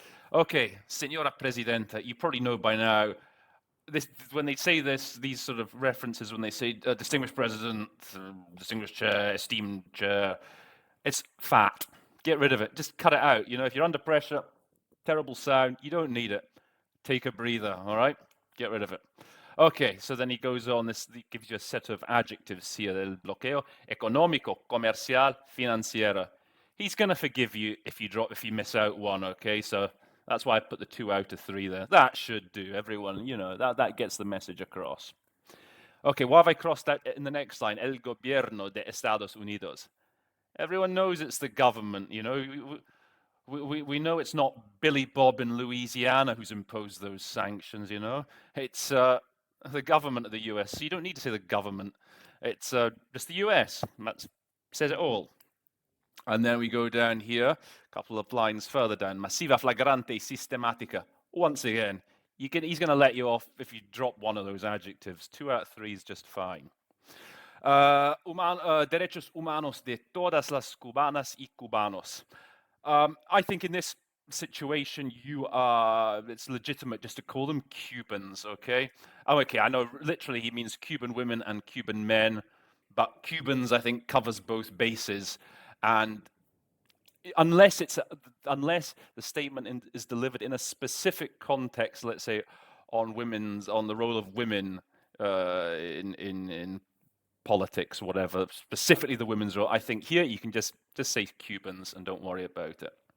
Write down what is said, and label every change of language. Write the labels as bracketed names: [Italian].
[English] Okay, Senora Presidenta, you probably know by now, when they say these sort of references, when they say distinguished president, distinguished chair, esteemed chair, it's fat. get rid of it. Just cut it out. If you're under pressure, terrible sound, you don't need it. Take a breather, all right? Get rid of it. Okay, so then he goes on, this gives you a set of adjectives here. [Spanish] El bloqueo económico, comercial, financiera. [English] He's going to forgive you if you miss out one, okay? So that's why I put the 2 out of 3 there. That should do, everyone, that gets the message across. Okay, what have I crossed out in the next line? [Spanish] El gobierno de Estados Unidos. [English] Everyone knows it's the government, We know it's not Billy Bob in Louisiana who's imposed those sanctions, It's the government of the US. So you don't need to say the government. It's just the US. That says it all. And then we go down here, a couple of lines further down. Masiva flagrante sistematica. Once again, he's going to let you off if you drop one of those adjectives. 2 out of 3 is just fine. [Spanish] Derechos humanos de todas las cubanas y cubanos. [English] I think in this situation, it's legitimate just to call them Cubans, okay? Oh, okay, I know literally he means Cuban women and Cuban men, but Cubans, I think, covers both bases. And unless the statement is delivered in a specific context, let's say on the role of women in politics, whatever, specifically the women's role, I think here you can just say Cubans and don't worry about it.